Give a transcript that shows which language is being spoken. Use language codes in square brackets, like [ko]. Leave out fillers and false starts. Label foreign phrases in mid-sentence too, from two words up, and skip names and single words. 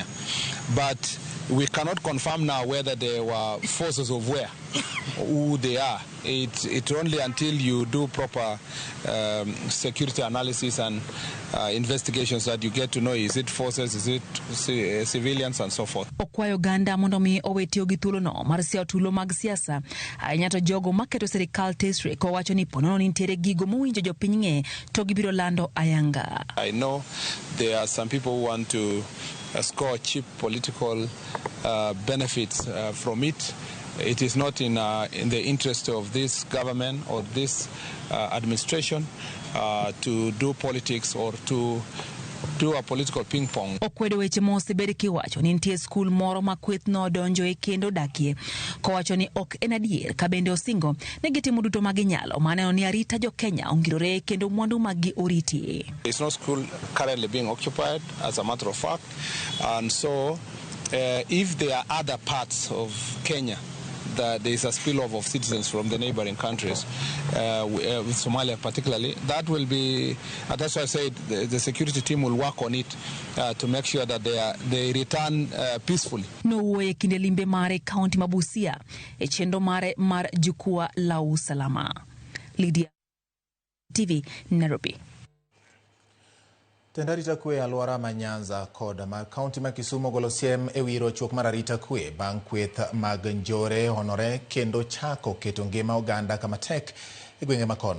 [en] But we cannot confirm now whether they were forces of where, who they are. It's only until you do proper security analysis and investigations that you get to know, is it forces, is it civilians and so forth. [luo] Okwayo ganda mondo mi owetio gi thuolo no mar siao tulo mag siasa ahinya to jogo maketo sirikal tesre ko wacho ni ponono nitiere gigo mowinjo jopiny ng'e to gibiro lando ayanga. [en] I know there are some people who want to score cheap political benefits from it. It is not in the interest of this government or this administration to do politics or to do a political ping pong. [luo] Okwedo weche mosebed kiwacho ni nitie skul moro ma kweth no donjo e kendo dakie ko wacho ni ok en adier ka bende osingo ne gitimo duto ma ginyalo maneno ni arita jo Kenya ongirore kendo mwandu mag gi oriti. [en] It's no school currently being occupied as a matter of fact, and so if there are other parts of Kenya that there is a spillover of citizens from the neighboring countries, with Somalia particularly. That will be, that's why I said the security team will work on it to make sure that they return peacefully. [luo] No e kinde limbe mare kaunti mabusia e chendo mare mar [sw] jukwaa la usalama. [luo] Lydia TV, Nairobi. Tend arita kwe alwora ma Nyanza kod ma kaunti ma Kisumu golo siem e wi rochruok mar arita kwe bang' kweth mag njore honore kendo chako keto ngima oganda kama tek e gwenge makono.